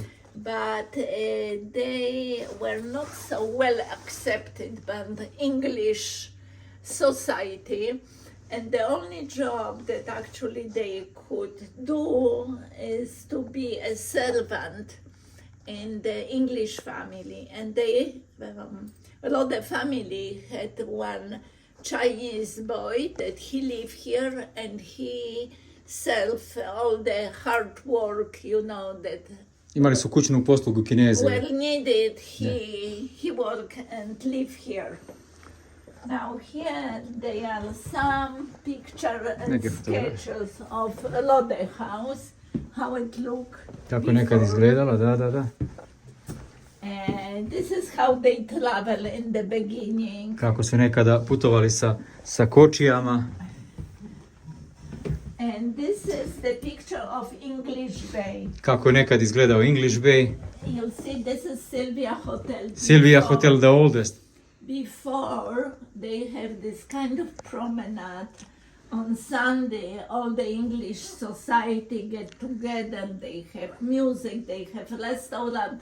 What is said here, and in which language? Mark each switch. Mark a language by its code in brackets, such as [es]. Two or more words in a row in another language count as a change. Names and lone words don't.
[en] But they were not so well accepted by the English society, and the only job that actually they could do is to be a servant in the English family. And they, the family had one Chinese boy that he lived here, and he served all the hard work, that [bs] Imali su kućnu poslugu Kineze. [en] were needed. He worked and lived here. Now here they are some picture and [bs] Neke fotografije. [en] sketches of Lode House, how it looked. [bs] Tako nekad izgledalo, da. [en] And this is how they travel in the beginning. [bs] Kako su nekada putovali sa kočijama. [en] And this is the picture of English Bay. [bs] Kako je nekad izgledao English Bay. [en] You'll see this is Sylvia Hotel. Sylvia Hotel, the oldest. Before they have this kind of promenade on Sunday, all the English society get together, they have music, they have restaurant.